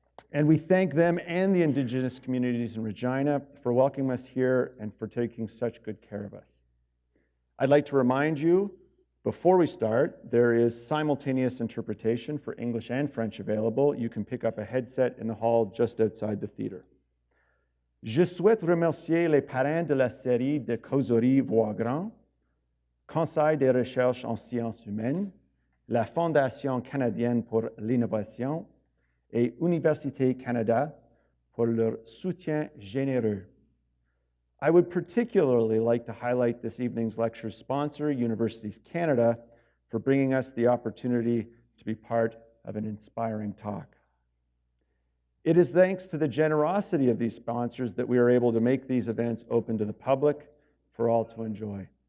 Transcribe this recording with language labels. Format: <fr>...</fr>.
<en>And we thank them and the Indigenous communities in Regina for welcoming us here and for taking such good care of us. I'd like to remind you, before we start, there is simultaneous interpretation for English and French available. You can pick up a headset in the hall just outside the theater.</en> <fr>Je souhaite remercier les parrains de la série de causeries Voix Grand, Conseil des recherches en sciences humaines, la Fondation canadienne pour l'innovation et Université Canada pour leur soutien généreux.</fr> <en>I would particularly like to highlight this evening's lecture sponsor, Universities Canada, for bringing us the opportunity to be part of an inspiring talk. It is thanks to the generosity of these sponsors that we are able to make these events open to the public for all to enjoy.</en>